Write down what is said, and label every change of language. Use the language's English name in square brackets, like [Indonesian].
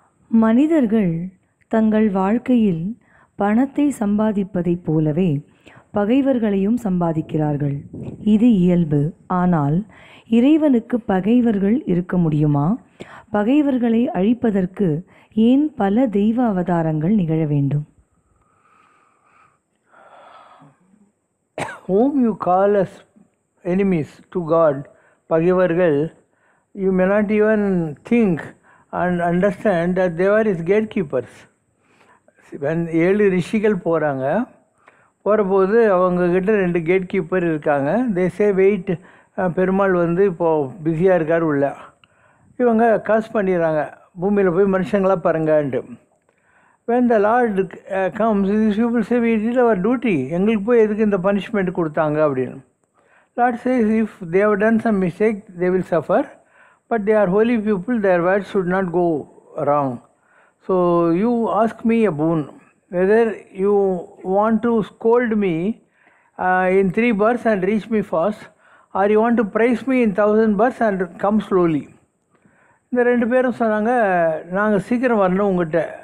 [Tamil] மனிதர்கள் தங்கள் வாழ்க்கையில் பணத்தை சம்பாதிப்பதைப் போலவே பகைவர்களையும் சம்பாதிக்கிறார்கள். இது இயல்பு. ஆனால் இறைவனுக்கு பகைவர்கள் இருக்க முடியுமா? பகைவர்களை அழிப்பதற்கு ஏன் பல தெய்வ அவதாரங்கள் நிகழ வேண்டும்? [English] Whom you call as enemies to God, பகைவர்கள், you may not even think and understand that they were his gatekeepers. When [Tamil] 7 ரிஷிகள் போகிறாங்க, போகிறபோது அவங்கக்கிட்ட 2 கேட் கீப்பர் இருக்காங்க. [English] they say wait, [Tamil] பெருமாள் வந்து இப்போது பிஸியாக இருக்கார் உள்ள. இவங்க காசு பண்ணிடுறாங்க, பூமியில் போய் மனுஷங்களாக பாருங்கன்ட்டு. [English] when the Lord comes, these people say we did our duty, [Tamil] எங்களுக்கு போய் எதுக்கு இந்த பனிஷ்மெண்ட் கொடுத்தாங்க அப்படின்னு. [English] Lord says if they have done some mistake they will suffer, but they are holy people, their words should not go wrong. So you ask me a boon, whether you want to scold me in 3 births and reach me fast, or you want to praise me in 1000 births and come slowly. [Tamil] இந்த 2 பேரும் சொன்னாங்க நாங்கள் சீக்கிரம் வரணும் உங்கள்கிட்ட.